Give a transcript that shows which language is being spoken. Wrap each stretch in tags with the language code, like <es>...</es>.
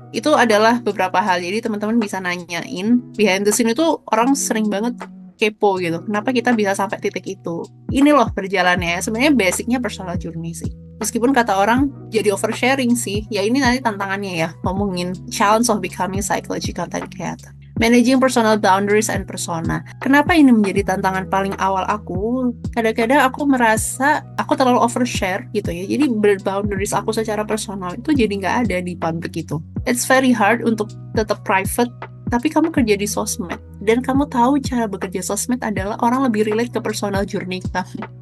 <id>Itu adalah beberapa hal. Jadi teman-teman bisa nanyain,</id> <en>behind the scene</en> <id>itu orang sering banget kepo gitu. Kenapa kita bisa sampai titik itu? Ini loh perjalanannya. Sebenarnya basicnya</id> <en>personal journey</en> <id>sih. Meskipun kata orang jadi oversharing sih. Ya ini nanti tantangannya ya. Ngomongin</id> <en>challenge of becoming psychology content creator. Managing personal boundaries and persona.</en> <id>Kenapa ini menjadi tantangan paling awal aku? Kadang-kadang aku merasa aku terlalu overshare gitu ya. Jadi boundaries aku secara personal itu jadi nggak ada di public itu.</id> <en>It's very hard</en> <id>untuk tetap</id> <en>private.</en> <id>Tapi kamu kerja di sosmed, dan kamu tahu cara bekerja sosmed adalah orang lebih relate ke</id> <en>personal journey</en> <id>kamu.</id>